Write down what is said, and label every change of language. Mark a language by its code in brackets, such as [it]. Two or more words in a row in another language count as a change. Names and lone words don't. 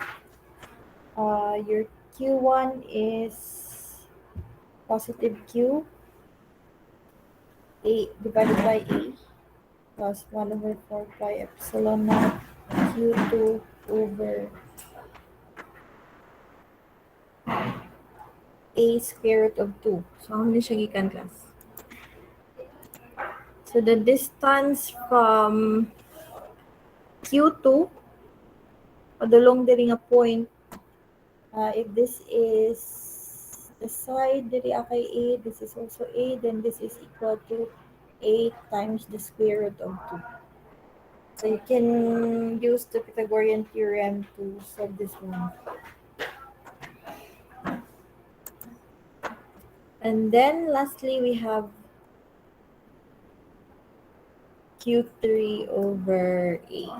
[en] Your Q1 is positive Q, A divided by A, plus 1 over 4 pi epsilon naught Q2 over A square root of 2. So, how many [ceb] siya gikan, [en] class? So, the distance from Q2, [ceb] padulong diri nga [en] point, if this is the side [ceb] diri kay [en] A, this is also A, then this is equal to A times the square root of 2. So you can use the Pythagorean theorem to solve this one. And then lastly, we have Q3 over A.